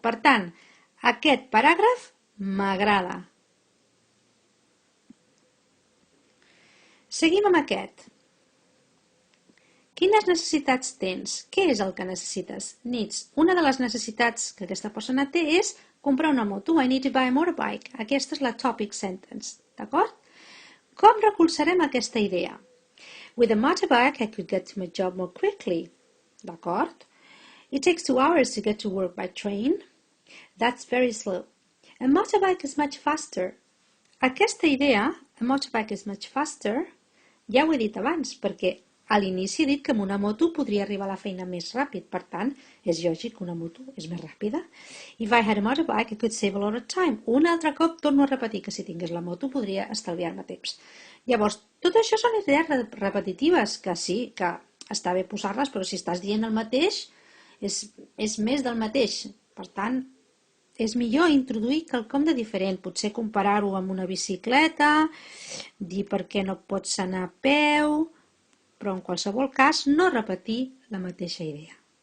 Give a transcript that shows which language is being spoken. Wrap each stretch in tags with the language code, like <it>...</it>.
<ca>Per tant, aquest paràgraf m'agrada. Seguim amb aquest. Quines necessitats tens? Què és el que necessites? Needs. Una de les necessitats que aquesta persona té és comprar una moto.</ca> <en>I need to buy a motorbike.</en> <ca>Aquesta és la topic sentence. D'acord? Com recolzarem aquesta idea?</ca> <en>With a motorbike, I could get to my job more quickly.</en> <ca>D'acord?</ca> <en>It takes 2 hours to get to work by train. That's very slow. A motorbike is much faster.</en> <ca>Aquesta idea,</ca> <en>a motorbike is much faster,</en> <ca>ja ho he dit abans, perquè a l'inici he dit que amb una moto podria arribar a la feina més ràpid, per tant, és lògic que una moto és més ràpida.</ca> <en>If I had a motorbike, I could save a lot of time.</en> <ca>Un altre cop torno a repetir que si tingués la moto podria estalviar-me temps. Llavors, tot això són idees repetitives, que sí, que està bé posar-les, però si estàs dient el mateix, és més del mateix. Per tant, és millor introduir quelcom de diferent, potser comparar-ho amb una bicicleta, dir per què no pots anar a peu, però en qualsevol cas no repetir la mateixa idea.</ca>